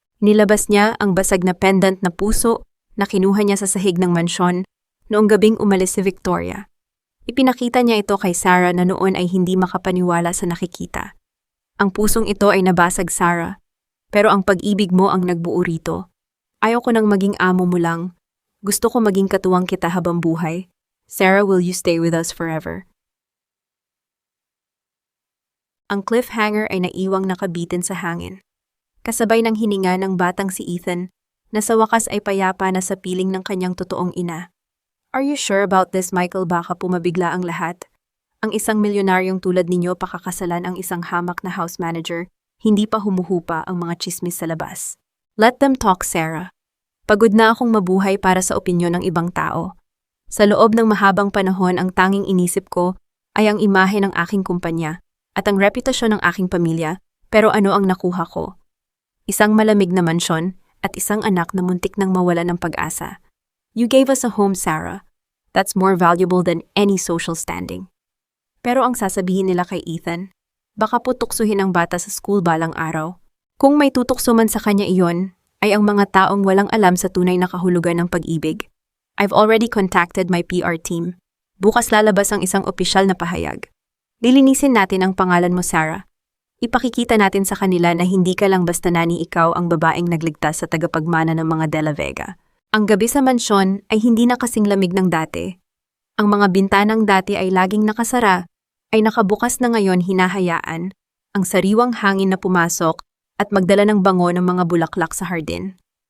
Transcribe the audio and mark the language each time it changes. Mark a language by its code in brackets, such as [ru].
[tl] Nilabas niya ang basag na pendant na puso na kinuha niya sa sahig ng mansyon noong gabing umalis si Victoria. Ipinakita niya ito kay Sarah na noon ay hindi makapaniwala sa nakikita. Ang pusong ito ay nabasag, Sarah, pero ang pag-ibig mo ang nagbuo rito. Ayaw ko nang maging amo mo lang. Gusto ko maging katuwang kita habang buhay. [en] Sarah, will you stay with us forever? [tl] Ang cliffhanger ay naiwang nakabitin sa hangin. Kasabay ng hininga ng batang si Ethan, na sa wakas ay payapa na sa piling ng kanyang totoong ina. [en] Are you sure about this, Michael? [tl] Baka pumabigla ang lahat. Ang isang milyonaryong tulad ninyo pakakasalan ang isang hamak na house manager, hindi pa humuhupa ang mga chismis sa labas. [en] Let them talk, [tl] Sarah. Pagod na akong mabuhay para sa opinyon ng ibang tao. Sa loob ng mahabang panahon, ang tanging inisip ko ay ang imahe ng aking kumpanya at ang reputasyon ng aking pamilya, pero ano ang nakuha ko? Isang malamig na mansyon at isang anak na muntik nang mawala ng pag-asa. [en] You gave us a home, Sarah. That's more valuable than any social standing. [tl] Pero ang sasabihin nila kay Ethan, baka po tuksuhin ang bata sa school balang araw. Kung may tutukso man sa kanya iyon, ay ang mga taong walang alam sa tunay na kahulugan ng pag-ibig. [en] I've already contacted my PR team. [tl] Bukas lalabas ang isang opisyal na pahayag. Lilinisin natin ang pangalan mo, Sarah. Ipakikita natin sa kanila na hindi ka lang basta nani, ikaw ang babaeng nagligtas sa tagapagmana ng mga De La Vega. Ang gabi sa mansyon ay hindi na kasing lamig ng dati. Ang mga bintanang dati ay laging nakasara, ay nakabukas na ngayon, hinahayaan ang sariwang hangin na pumasok at magdala ng bango ng mga bulaklak sa hardin.